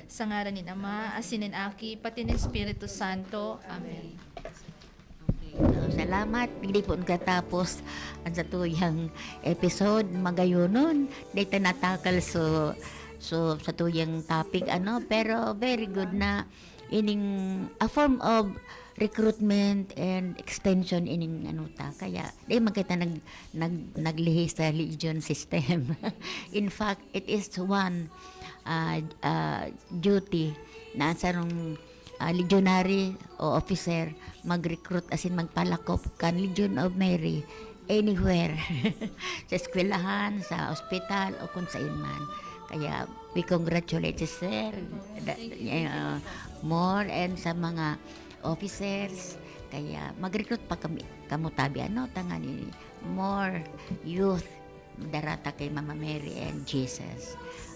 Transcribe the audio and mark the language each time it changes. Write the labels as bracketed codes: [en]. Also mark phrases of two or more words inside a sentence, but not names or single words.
[bik] Sa ngaran nin Ama, asin nin Aki, pati nin Espiritu Santo. Amen. Salamat, hindi po katapos ang sa tuyang episode magayonon. Dito natakal so sa tuyang topic pero [en] very good [bik] na ining [en] a form of recruitment and extension [bik] ining kaya di magkita naglihi sa [en] legion system. In fact, it is one duty [bik] na sarong legionary o officer mag-recruit asin magpalakop kan Legion of Mary anywhere sa eskwelahan, sa ospital o kung saan man. [en] Kaya we congratulate you, sir, more and [bik] sa mga officers. Kaya mag-recruit pa kamo tabi tangani [en] more youth [bik] darata kay Mama Mary and Jesus.